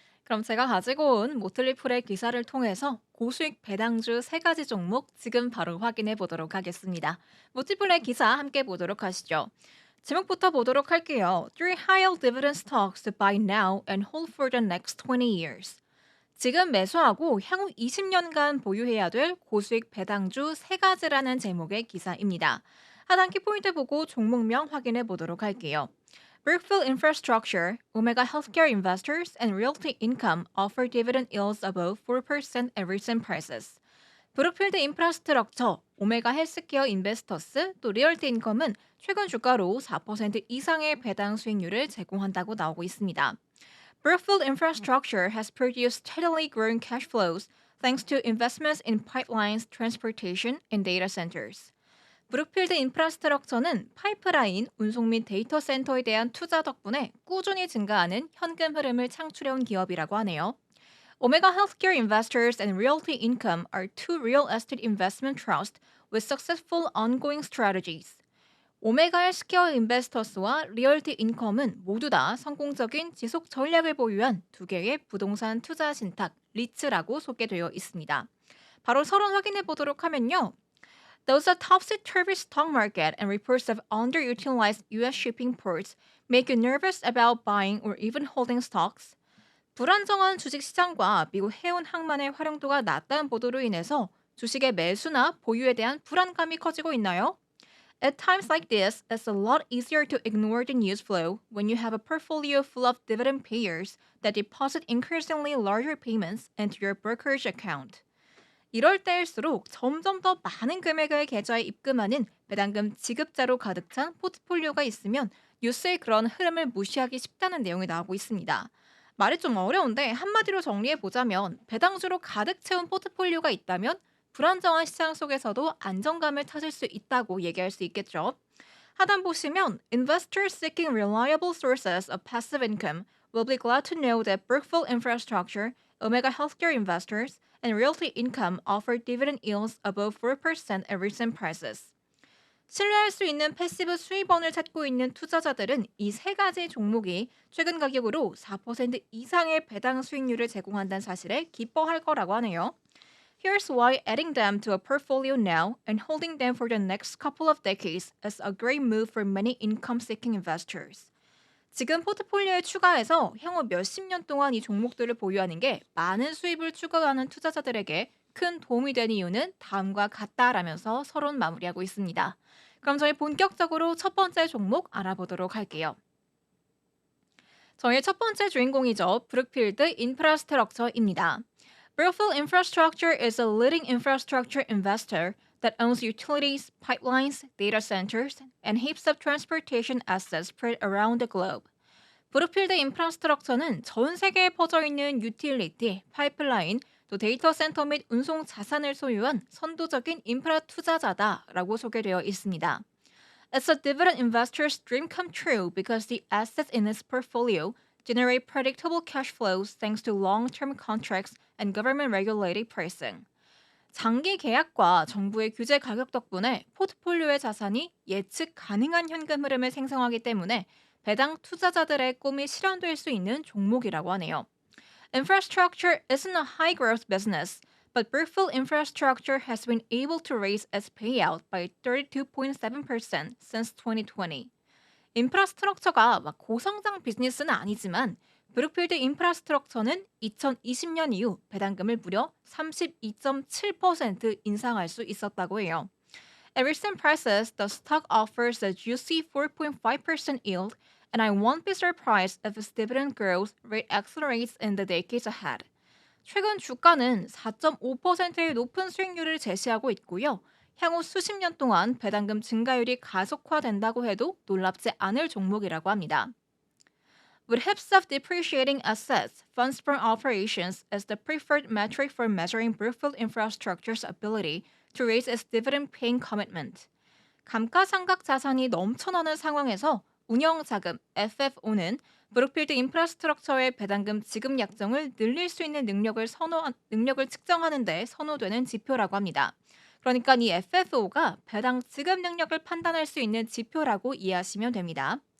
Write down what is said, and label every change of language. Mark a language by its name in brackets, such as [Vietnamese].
[Korean] 그럼 제가 가지고 온 모틀리풀의 기사를 통해서 고수익 배당주 세 가지 종목 지금 바로 확인해 보도록 하겠습니다. 모티플의 기사 함께 보도록 하시죠. 제목부터 보도록 할게요. [English] Three high dividend stocks to buy now and hold for the next 20 years. [Korean] 지금 매수하고 향후 20년간 보유해야 될 고수익 배당주 세 가지라는 제목의 기사입니다. 하단 키포인트 보고 종목명 확인해 보도록 할게요. [English] Brookfield Infrastructure, Omega Healthcare Investors, and Realty Income offer dividend yields above 4% at recent prices. [Korean] 브룩필드 인프라스트럭처, 오메가 헬스케어 인베스터스, 또 리얼티 인컴은 최근 주가로 4% 이상의 배당 수익률을 제공한다고 나오고 있습니다. [English] Brookfield Infrastructure has produced steadily growing cash flows thanks to investments in pipelines, transportation, and data centers. [Korean] 브룩필드 인프라스트럭처는 파이프라인, 운송 및 데이터 센터에 대한 투자 덕분에 꾸준히 증가하는 현금 흐름을 창출해온 기업이라고 하네요. [English] Omega Healthcare Investors and Realty Income are two real estate investment trusts with successful ongoing strategies. [Korean] 오메가 헬스케어 인베스터스와 리얼티 인컴은 모두 다 성공적인 지속 전략을 보유한 두 개의 부동산 투자 신탁 리츠라고 소개되어 있습니다. 바로 서론 확인해 보도록 하면요. [English] Thus, the topsy-turvy stock market and reports of underutilized U.S. shipping ports make you nervous about buying or even holding stocks. [Korean] 불안정한 주식 시장과 미국 해운 항만의 활용도가 낮다는 보도로 인해서 주식의 매수나 보유에 대한 불안감이 커지고 있나요? [English] At times like this, it's a lot easier to ignore the news flow when you have a portfolio full of dividend payers that deposit increasingly larger payments into your brokerage account. [Korean] 이럴 때일수록 점점 더 많은 금액을 계좌에 입금하는 배당금 지급자로 가득 찬 포트폴리오가 있으면 뉴스의 그런 흐름을 무시하기 쉽다는 내용이 나오고 있습니다. 말이 좀 어려운데 한마디로 정리해 보자면 배당주로 가득 채운 포트폴리오가 있다면 불안정한 시장 속에서도 안정감을 찾을 수 있다고 얘기할 수 있겠죠. 하단 보시면 [English] Investors seeking reliable sources of passive income will be glad to know that Brookfield Infrastructure, Omega Healthcare Investors, and Realty Income offer dividend yields above 4% at recent prices. [Korean] 신뢰할 수 있는 패시브 수입원을 찾고 있는 투자자들은 이 세 가지 종목이 최근 가격으로 4% 이상의 배당 수익률을 제공한다는 사실에 기뻐할 거라고 하네요. [English] Here's why adding them to a portfolio now and holding them for the next couple of decades is a great move for many income-seeking investors. [Korean] 지금 포트폴리오에 추가해서 향후 몇십 년 동안 이 종목들을 보유하는 게 많은 수입을 추구하는 투자자들에게 큰 도움이 되는 이유는 다음과 같다라면서 서론 마무리하고 있습니다. 그럼 저희 본격적으로 첫 번째 종목 알아보도록 할게요. 저희 첫 번째 주인공이죠. 브룩필드 인프라스트럭처입니다. [English] Brookfield Infrastructure is a leading infrastructure investor that owns utilities, pipelines, data centers, and heaps of transportation assets spread around the globe. [Korean] 브룩필드 인프라스트럭처는 전 세계에 퍼져 있는 유틸리티, 파이프라인, 또 데이터 센터 및 운송 자산을 소유한 선도적인 인프라 투자자다라고 소개되어 있습니다. [English] It's a dividend investor's dream come true because the assets in its portfolio generate predictable cash flows thanks to long-term contracts and government-regulated pricing. [Korean] 장기 계약과 정부의 규제 가격 덕분에 포트폴리오의 자산이 예측 가능한 현금 흐름을 생성하기 때문에 배당 투자자들의 꿈이 실현될 수 있는 종목이라고 하네요. [English] Infrastructure isn't a high-growth business, but Brookfield Infrastructure has been able to raise its payout by 32.7% since 2020. [Korean] 인프라스트럭처가 막 고성장 비즈니스는 아니지만 브룩필드 인프라스트럭처는 2020년 이후 배당금을 무려 32.7% 인상할 수 있었다고 해요. [English] At recent prices, the stock offers a juicy 4.5% yield, and I won't be surprised if its dividend growth rate accelerates in the decades ahead. [Korean] 최근 주가는 4.5%의 높은 수익률을 제시하고 있고요. 향후 수십 년 동안 배당금 증가율이 가속화된다고 해도 놀랍지 않을 종목이라고 합니다. [English] With heaps of depreciating assets, funds from operations is the preferred metric for measuring Brookfield Infrastructure's ability to raise its dividend-paying commitment. [Korean] 감가상각 자산이 넘쳐나는 상황에서 운영자금 FFO는 브룩필드 인프라스트럭처의 배당금 지급 약정을 늘릴 수 있는 능력을 측정하는 데 선호되는 지표라고 합니다. 그러니까 이 FFO가 배당 지급 능력을 판단할 수 있는 지표라고 이해하시면 됩니다.